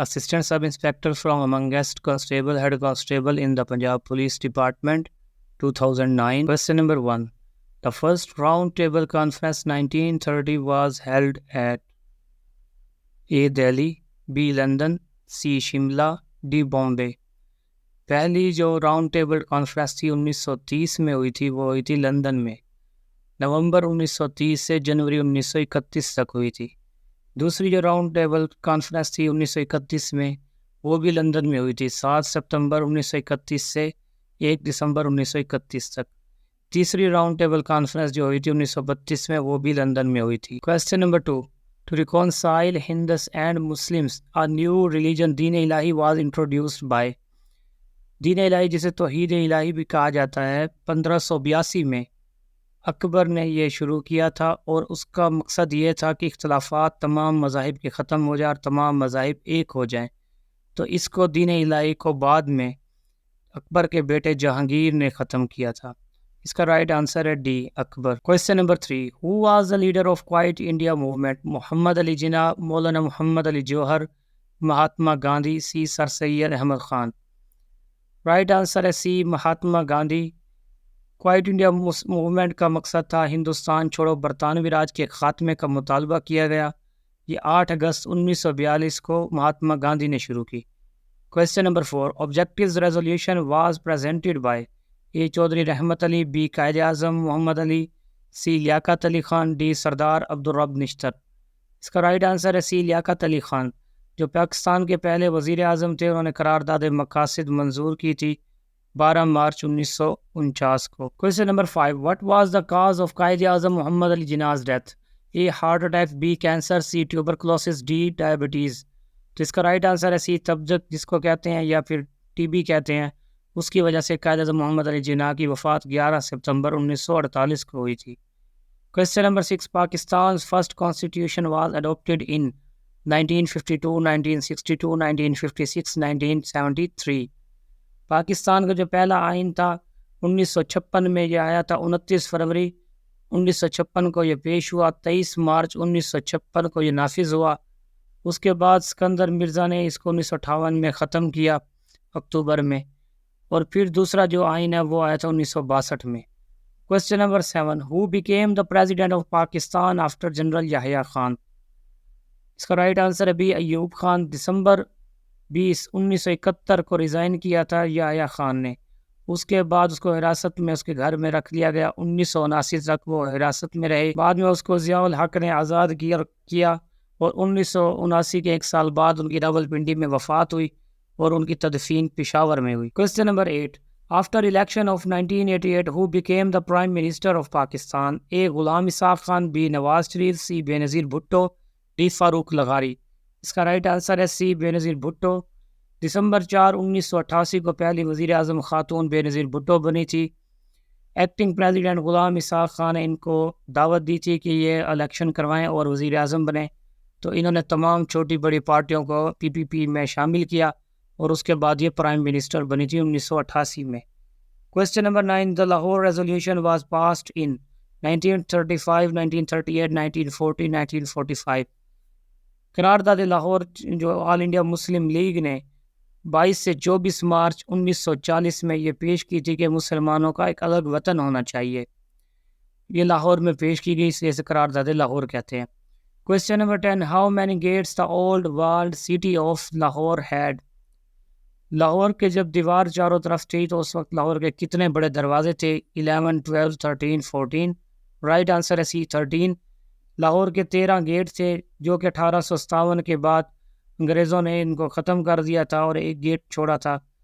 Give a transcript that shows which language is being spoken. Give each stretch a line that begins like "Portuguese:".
English: Assistant Sub-Inspector from Amongst Constable, Head Constable in the Punjab Police Department, 2009. Question number 1. The first round table conference 1930 was held at A. Delhi, B. London, C. Shimla, D. Bombay.
Urdu: پہلی جو round table conference تھی 1930 میں ہوئی تھی، وہ ہوئی تھی London میں، نومبر 1930 سے جنوری 1931 تک ہوئی تھی. دوسری جو راؤنڈ ٹیبل کانفرنس تھی 1931 میں، وہ بھی لندن میں ہوئی تھی، 7 ستمبر 1931 سے 1 دسمبر 1931 تک. تیسری راؤنڈ ٹیبل کانفرنس جو ہوئی تھی 1932 میں، وہ بھی لندن میں ہوئی تھی. Question number 2.
English: To reconcile Hindus and Muslims, a new religion, Din Ilahi, was introduced by.
Urdu: دین الہی جسے توحید الہی بھی کہا جاتا ہے، 1582 میں اکبر نے یہ شروع کیا تھا، اور اس کا مقصد یہ تھا کہ اختلافات تمام مذاہب کے ختم ہو جائیں اور تمام مذاہب ایک ہو جائیں. تو اس کو دین الہی کو بعد میں اکبر کے بیٹے جہانگیر نے ختم کیا تھا. اس کا رائٹ آنسر ہے D, Akbar. Question number 3.
English: Who was the leader of Quiet India movement?
Urdu: Muhammad Ali Jinnah, Maulana Muhammad Ali Jauhar, Mahatma Gandhi, C. Sir Syed Ahmad Khan. Right answer ہے سی، Mahatma Gandhi. Quite India movement کا مقصد تھا ہندوستان چھوڑو برطانوی راج کے خاتمے کا مطالبہ کیا گیا. یہ 8 اگست 1942 کو مہاتما گاندھی نے شروع کی.
English: Question number 4. Objectives resolution was presented by A.
Urdu: Chaudhry Rahmat Ali, be. Quaid Azam Muhammad Ali, C. Liaquat Ali Khan, D. سردار عبدالرب نشتر. اس کا رائٹ آنسر ہے سی، لیاقت علی خان، جو پاکستان کے پہلے وزیر اعظم تھے. انہوں نے قرارداد مقاصد منظور کی تھی 12 مارچ 1949 کو. Question number 5.
English: What was the cause of Quaid Azam Muhammad Ali Jinnah's death?
Urdu: A. Heart attack, be. Cancer, C. Tuberculosis, D. Diabetes. تو اس کا رائٹ آنسر ہے سی، تبجک جس کو کہتے ہیں یا پھر ٹی بی کہتے ہیں. اس کی وجہ سے قائد اعظم محمد علی جناح کی وفات 11 ستمبر 1948 کو ہوئی تھی. Question number 6.
English: Pakistan's first constitution was adopted in 1952, 1962, 1956, 1973.
Urdu: Pakistan کا جو پہلا آئین تھا 1956 میں یہ آیا تھا. 29 فروری 1956 کو یہ پیش ہوا، 23 مارچ 1956 کو یہ نافذ ہوا. اس کے بعد سکندر مرزا نے اس کو 1958 میں ختم کیا اکتوبر میں، اور پھر دوسرا جو آئین ہے وہ آیا تھا 1962 میں. Question number 7.
English: Who became the president of Pakistan after general Yahya Khan?
Urdu: اس کا رائٹ آنسر ہے بی، ایوب خان. دسمبر 20 1971 کو ریزائن کیا تھا یحییٰ خان نے. اس کے بعد اس کو حراست میں اس کے گھر میں رکھ لیا گیا. 1979 تک وہ حراست میں رہے. بعد میں اس کو ضیاء الحق نے آزاد کیا اور 1979 کے 1 سال بعد ان کی راولپنڈی میں وفات ہوئی اور ان کی تدفین پشاور میں ہوئی. Question number 8.
English: After election of 1988, who became the Prime Minister of Pakistan?
Urdu: A. Ghulam Ishaq Khan, be. Nawaz Sharif, سی. بے نظیر بھٹو، ڈی. فاروق لغاری. اس کا رائٹ آنسر ہے سی، بے نظیر بھٹو. دسمبر 4 1988 کو پہلی وزیر اعظم خاتون بے نظیر بھٹو بنی تھی. ایکٹنگ پریزیڈنٹ غلام اسحاق خان نے ان کو دعوت دی تھی کہ یہ الیکشن کروائیں اور وزیر اعظم بنیں، تو انہوں نے تمام چھوٹی بڑی پارٹیوں کو PPP میں شامل کیا اور اس کے بعد یہ پرائم منسٹر بنی تھی 1988 میں. Question number 9.
English: The Lahore Resolution was passed in 1935, 1938, 1940, 1945.
Urdu: قرارداد لاہور جو آل انڈیا مسلم لیگ نے 22 سے 24 مارچ 1940 میں یہ پیش کی تھی کہ مسلمانوں کا ایک الگ وطن ہونا چاہیے. یہ لاہور میں پیش کی گئی، اس لیے اسے قرارداد لاہور کہتے ہیں. Question number 10.
English: How many gates the old walled city of Lahore had?
Urdu: Lahore کے جب دیوار چاروں طرف تھی تو اس وقت لاہور کے کتنے بڑے دروازے تھے؟ 11, 12, 13, 14. رائٹ آنسر ہے سی، 13. لاہور کے 13 گیٹ تھے جو کہ 1857 کے بعد انگریزوں نے ان کو ختم کر دیا تھا اور ایک گیٹ چھوڑا تھا.